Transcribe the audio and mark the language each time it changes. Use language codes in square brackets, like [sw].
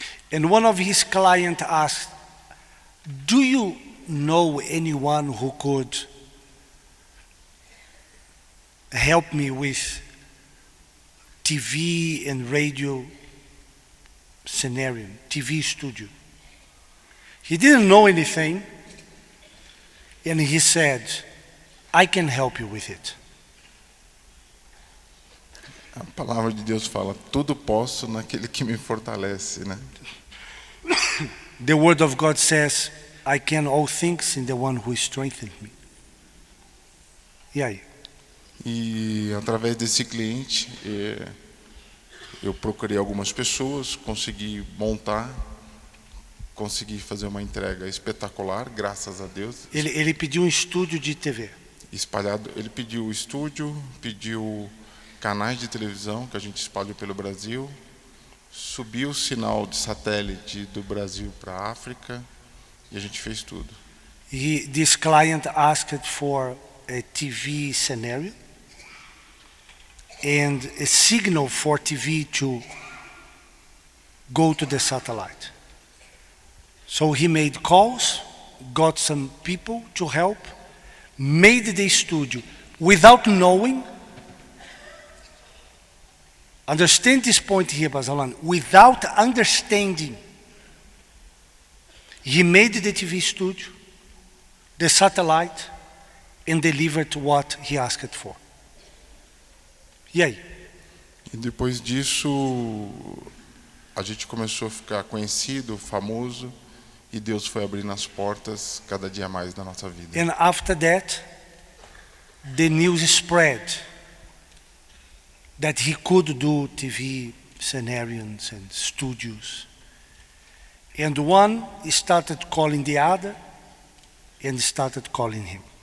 [en] And one of his clients asked, do you know anyone who could help me with TV and radio scenario, TV studio? He didn't know anything, and he said, I can help you with it. [pt] A palavra de Deus fala, tudo posso naquele que me fortalece, né? [en] The word of God says, I can all things in the one who strengthens me. [pt] E aí? E através desse cliente, eu procurei algumas pessoas, consegui montar, consegui fazer uma entrega espetacular, graças a Deus. Ele pediu um estúdio de TV. Espalhado, ele pediu estúdio, pediu canais de televisão que a gente espalhou pelo Brasil, subiu o sinal de satélite do Brasil para a África e a gente fez tudo. [en] This client asked for a TV scenario and a signal for TV to go to the satellite. So he made calls, got some people to help, made the studio without knowing. Understand this point here, Basalan. Without understanding, he made the TV studio, the satellite, and delivered what he asked for. [pt] E aí? E depois disso, a gente começou a ficar conhecido, famoso, e Deus foi abrindo as portas cada dia mais na nossa vida. [en] And after that, the news spread that he could do TV scenarios and studios. And one started calling the other and started calling him.